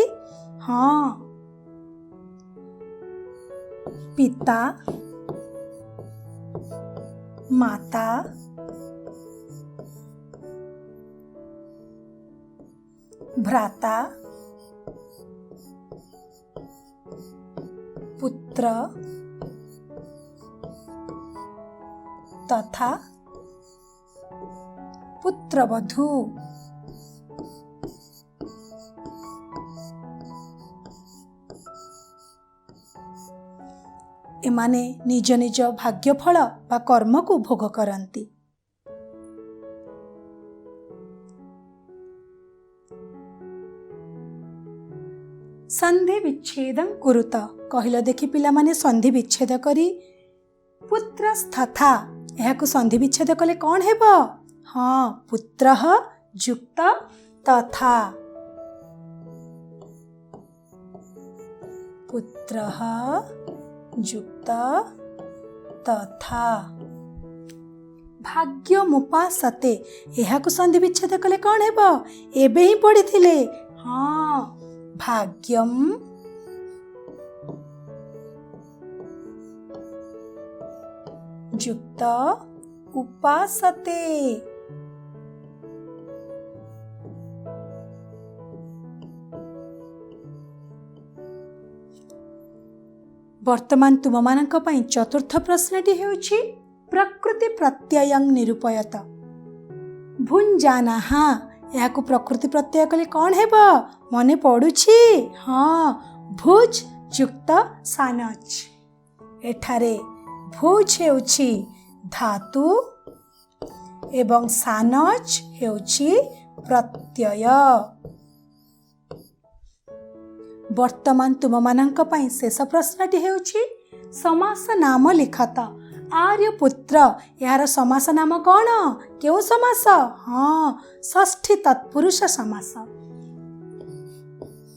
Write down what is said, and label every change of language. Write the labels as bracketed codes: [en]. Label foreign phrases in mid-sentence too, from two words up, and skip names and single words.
[or] ହଁ, ପିତା ମାତା ଭ୍ରାତା ପୁତ୍ର ତଥା ପୁତ୍ରବଧୂ। ଏମାନେ ନିଜ ନିଜ ଭାଗ୍ୟଫଳ ବା କର୍ମ କୁ ଭୋଗ କରନ୍ତି। [sa] संधि विच्छेदं कुरुत। [or] କହିଲ ଦେଖି ପିଲା ମାନେ ସନ୍ଧି ବିଚ୍ଛେଦ କରି ପୁତ୍ରସ୍ତଥା। ଏହାକୁ ସନ୍ଧି ବିଚ୍ଛେଦ କଲେ କଣ ହେବ? हाँ, ପୁତ୍ରଃ ଯୁକ୍ତ ତଥା। ପୁତ୍ରଃ ଯୁକ୍ତ ତଥା ଭାଗ୍ୟମୁପାସତେ। ଏହାକୁ ସନ୍ଧି ବିଚ୍ଛେଦ କଲେ କଣ ହେବ? ଏବେ ହିଁ ପଢ଼ିଥିଲେ। हाँ, ଭାଗ୍ୟମ ଯୁକ୍ତ ଉପାସତେ। ବର୍ତ୍ତମାନ ତୁମ ମାନଙ୍କ ପାଇଁ ଚତୁର୍ଥ ପ୍ରଶ୍ନଟି ହେଉଛି, [sa] प्रकृति प्रत्ययं निरूपयत। [or] ଭୁଞ୍ଜାନାଃ। ଯାହାକୁ ପ୍ରକୃତି ପ୍ରତ୍ୟୟ କଲେ କଣ ହେବ? ମନେ ପଡୁଛି? ହଁ, ଭୁଜ ଯୁକ୍ତ ଶାନଚ। ଏଠାରେ ଭୁଜ ହେଉଛି ଧାତୁ ଏବଂ ଶାନଚ ହେଉଛି ପ୍ରତ୍ୟୟ। ବର୍ତ୍ତମାନ ତୁମ ମାନଙ୍କ ପାଇଁ ଶେଷ ପ୍ରଶ୍ନଟି ହେଉଛି, [sa] समास नाम लिखत। [or] ଆର୍ଯ୍ୟପୁତ୍ର ଯାର ସମାସ ନାମ କଣ? କେଉଁ ସମାସ? ହଁ, ଷଷ୍ଠୀ ତତ୍ପୁରୁଷ ସମାସ।